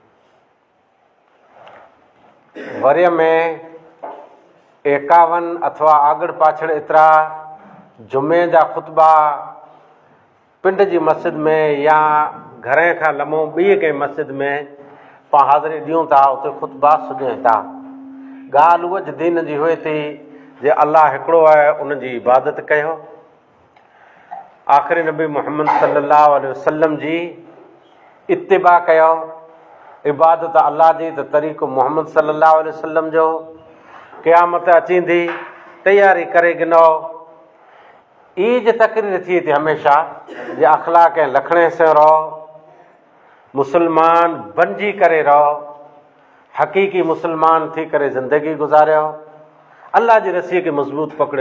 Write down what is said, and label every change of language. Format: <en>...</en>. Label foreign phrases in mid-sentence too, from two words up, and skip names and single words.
<sd>वरीअ में 51 अथवा आगड़ पाछड़ एतिरा जुमे जा ख़ुतबा पिंड जी मस्जिद में या घरे खां लम्हो ॿी कंहिं मस्जिद में पाण हाज़िरी ॾियूं था उते ख़ुतबा सुञनि था। ॻाल्हि उहा दीन जी हुए थी जे अल्लाह हिकिड़ो आहे उनजी इबादत कयो। आख़िरी नबी मुहम्मद</sd> <ar>صلى الله عليه وسلم</ar> <sd>जी इत्तिबा कयो। इबादत अल्लाह जी त तरीक़ो मुहम्मद</sd> <ar>صلى الله عليه وسلم</ar> <sd>जो क़यामत अचींदी तयारी करे गिनो। ईज तकरीर थी थी हमेशा जे अख़लाक ऐं लखणे से रहो मुसलमान बणिजी करे रहो हक़ीक़ी मुसलमान थी करे ज़िंदगी गुज़ारियो अल्लाह जी रसीअ खे मज़बूत पकड़ियो।</sd>